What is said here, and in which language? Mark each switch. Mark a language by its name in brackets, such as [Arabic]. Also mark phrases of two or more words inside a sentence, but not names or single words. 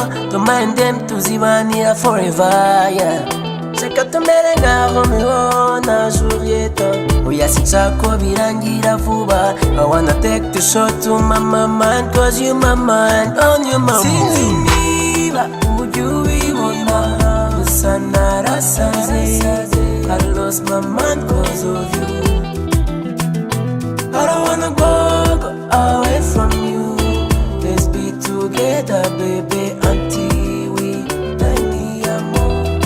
[English] Don't mind them tuzibanira forever, yeah. [Kinyarwanda] Seka tumere nka Romeo na Juliet. Oya sinshaka ko birangira vuba. [English] I wanna take the shot to my mind cause you my mind on your mind. [Kinyarwanda] Sinzi niba ujubibona gusa narasaze. [English] I lost my mind cause of you. I don't wanna go away from you. Let's be together, baby, until we die [Spanish] ni amor.